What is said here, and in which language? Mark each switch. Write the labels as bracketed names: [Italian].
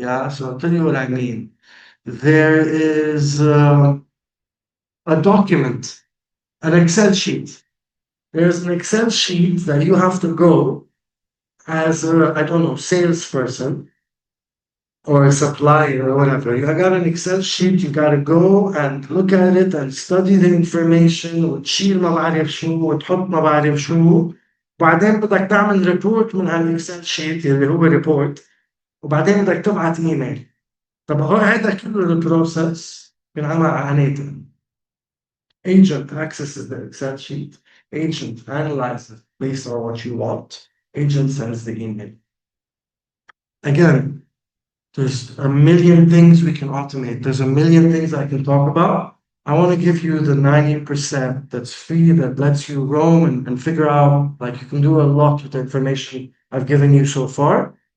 [English] Yeah, so I'll tell you what I mean. There is a document, an Excel sheet. There's an Excel sheet that you have to go as a, I don't know, salesperson or a supplier or whatever. You got an Excel sheet, you got to go and look at it and study the information [Arabic] وتشيل ما بعرف شو وتحط ما بعرف شو وبعدين بدك تعمل ريبورت من هالاكسل شيت اللي هو ريبورت وبعدين بدك تبعت ايميل. طب هو هذا كله البروسيس بينعمل على نيتن. [English] Agent accesses the Excel sheet. Agent analyzes based on what you want. Agent sends the email. Again, there's a million things we can automate. There's a million things I can talk about. I want to give you the 90% that's free, that lets you roam and figure out, like, you can do a lot with the information I've given you so far.